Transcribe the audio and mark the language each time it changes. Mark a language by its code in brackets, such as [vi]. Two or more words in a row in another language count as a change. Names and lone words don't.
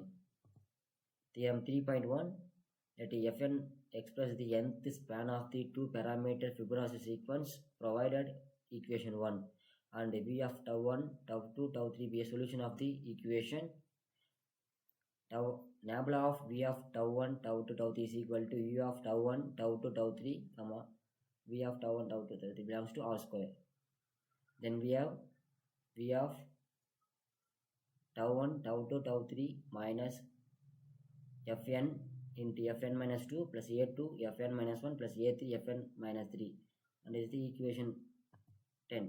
[en] Theorem 3.1. Let fn express the nth span of the two parameter Fibonacci sequence provided equation 1, and v of tau 1, tau 2, tau 3 be a solution of the equation tau nabla of v of tau 1, tau 2, tau 3 is equal to u of tau 1, tau 2, tau 3, v of tau 1, tau 2, tau 3 belongs to r square. Then we have v of tau 1, tau 2, tau 3 minus fn into fn minus 2 plus a2 fn minus 1 plus a3 fn minus 3, and this is the equation 10.